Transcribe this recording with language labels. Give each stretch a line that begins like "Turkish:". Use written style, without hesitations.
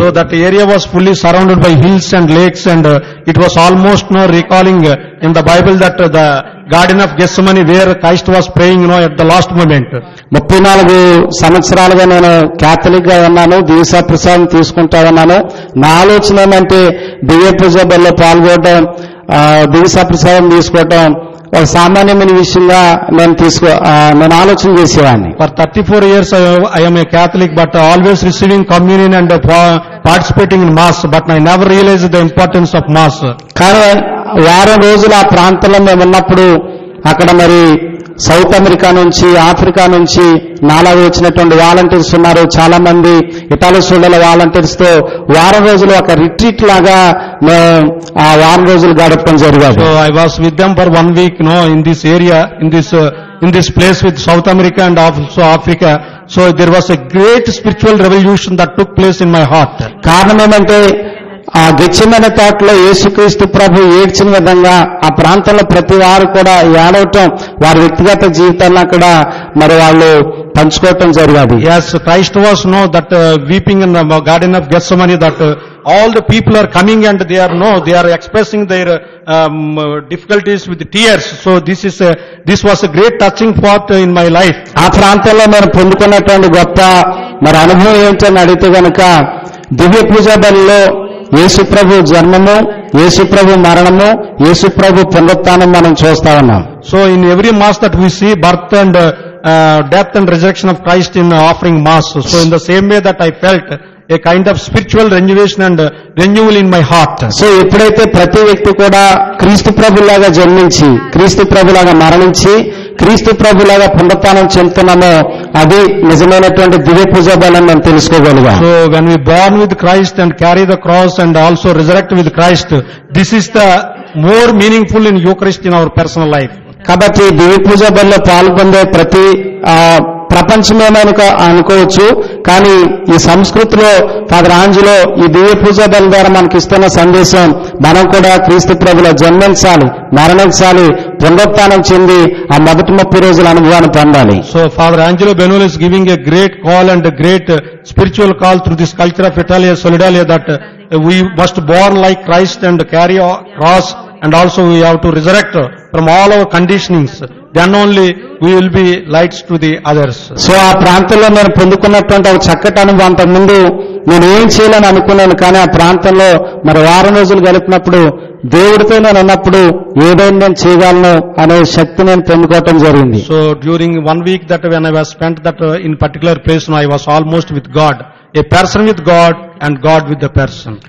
English: So that area was fully surrounded by hills and lakes, and it was almost recalling in the Bible that the Garden of Gethsemane where Christ was praying at the last moment.
Telugu: 34 సంవత్సరాలుగా నేను Catholic గా ఉన్నాను, దీక్షా ప్రసాదం తీసుకుంటా ఉన్నాను. నా ఆలోచన ఏమంటే దివ్య పూజ బల్లో పాల్గొనడం, దీక్షా ప్రసాదం తీసుకోవటం ఒక సామాన్యమైన విషయంగా నేను ఆలోచన చేసేవాడిని.
English: For 34 years I am a Catholic, but always receiving communion and participating in mass, but I never realized the importance of mass.
Telugu: కానీ వారం రోజులు ఆ ప్రాంతంలో మేము ఉన్నప్పుడు అక్కడ మరి సౌత్ అమెరికా నుంచి, ఆఫ్రికా నుంచి నాలాగా వచ్చినటువంటి వాలంటీర్స్ ఉన్నారు. చాలా మంది ఇటాలీ సోల్డల వాలంటీర్స్ తో వారం రోజులు ఒక రిట్రీట్ లాగా ఆ వారం రోజులు గడపడం జరిగింది.
English: So I was with them for 1 week, in this area, in this place with South America and also Africa. So there was a great spiritual revolution that took place in my heart.
Telugu: కారణం ఏమంటే ఆ గెత్సెమనే తోటలో యేసుక్రీస్తు ప్రభు ఏడ్చిన విధంగా ఆ ప్రాంతంలో ప్రతి వారు కూడా ఏడవటం, వారి వ్యక్తిగత జీవితాలను అక్కడ మరి వాళ్ళు పంచుకోవటం జరిగింది.
English: Yes, Christ was that weeping in the Garden of Gethsemane, that all the people are coming and they are expressing their difficulties with tears. So this was a great touching part in my life.
Telugu: ఆ ప్రాంతంలో నేను పొందుకున్నటువంటి గొప్ప మరి అనుభవం ఏంటని అడిగితే గనక దివ్య పూజా బలిలో యేసుప్రభు జన్మము, యేసుప్రభు మరణము, యేసుప్రభు పునరుత్థానం మనం చూస్తా ఉన్నాం.
English: So in every mass that we see birth and death and resurrection of Christ in offering mass. So in the same way that I felt a kind of spiritual renovation and renewal in my heart.
Telugu: So ఎప్పుడైతే ప్రతి వ్యక్తి కూడా క్రీస్తు ప్రభులాగా జన్మించి, క్రీస్తు ప్రభులాగా మరణించి, క్రీస్తు ప్రభులాగా పునరుత్థానం చెందుతున్నామో అది నిజమైనటువంటి దివ్య పూజా బలం మనం తెలుసుకోగలిగాం.
English: So when we born with Christ and carry the cross and also resurrect with Christ, this is the more meaningful in Eucharist in our personal life.
Telugu: కాబట్టి దివ్య పూజా బలిలో పాల్గొనే ప్రతి ప్రపంచమేమని అనుకోవచ్చు, కానీ ఈ సంస్కృతిలో ఫాదర్ ఆంజలో ఈ దివ్య పూజా బలి ద్వారా మనకి ఇస్తున్న సందేశం మనం కూడా క్రీస్తు ప్రభులో జన్మించాలి, మరణించాలి, పునరుత్థానం చెంది ఆ మొదటి 30 రోజుల అనుభవాన్ని పొందాలి.
English: So Father Angelo Benoli is giving a great call and a great spiritual call through this culture of Italia Solidalia that we must born like Christ and carry a cross, and also we have to resurrect from all our conditionings. Then only we will be lights to the others.
Telugu: So ఆ ప్రాంతంలో నేను పొందుకున్నటువంటి ఒక చక్కటి అనుభవం. అంతకుముందు నేను ఏం చేయాలని అనుకున్నాను, కానీ ఆ ప్రాంతంలో మరి వారం రోజులు గడిపినప్పుడు దేవుడితో నేను ఉన్నప్పుడు ఏదైనా నేను చేయగలను అనే శక్తి నేను పొందుకోవటం జరిగింది.
English: So during 1 week that when I was spent that in particular place, I was almost with God, a person with God and God with the person.